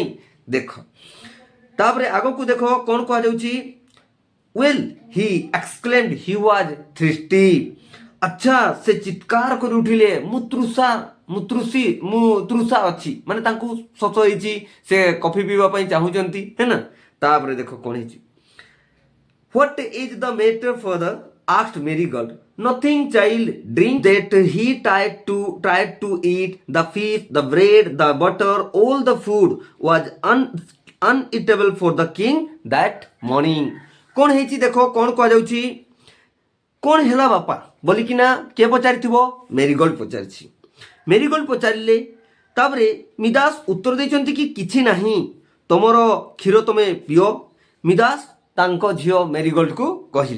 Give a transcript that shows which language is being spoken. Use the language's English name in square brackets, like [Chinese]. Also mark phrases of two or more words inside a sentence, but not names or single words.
[Odia] ଦେଖ ତାପରେ ଆଗକୁ ଦେଖ କ'ଣ କୁହାଯାଉଛି, [English] well he exclaimed he was thirsty. [Odia] ଆଚ୍ଛା, ସେ ଚିତ୍କାର କରି ଉଠିଲେ ମୁଁ ତୃଷା ଅଛି, ମାନେ ତାଙ୍କୁ ଶୋଷ ହେଇଛି, ସେ କଫି ପିଇବା ପାଇଁ ଚାହୁଁଛନ୍ତି ହେ ନା। ତାପରେ ଦେଖ କ'ଣ ହେଇଛି, [English] What is the matter, father? asked Marigold. Nothing, child. Drink that. He tried to eat the fish, the bread, the butter. All the food was uneatable for the king that morning. [Odia] କ'ଣ ହେଇଛି ଦେଖ କ'ଣ କୁହାଯାଉଛି, କ'ଣ ହେଲା ବାପା ବୋଲିକିନା କିଏ ପଚାରିଥିବ, ମେରିଗୋଲ୍ଡ ପଚାରିଛି। ମେରିଗୋଲ୍ଡ ପଚାରିଲେ ତାପରେ ମିଦାସ ଉତ୍ତର ଦେଇଛନ୍ତି କି କିଛି ନାହିଁ, ତମର କ୍ଷୀର ତମେ ପିଅ। ମିଦାସ ତାଙ୍କ ଝିଅ ମେରିଗୋଲ୍ଡକୁ କହିଲେ।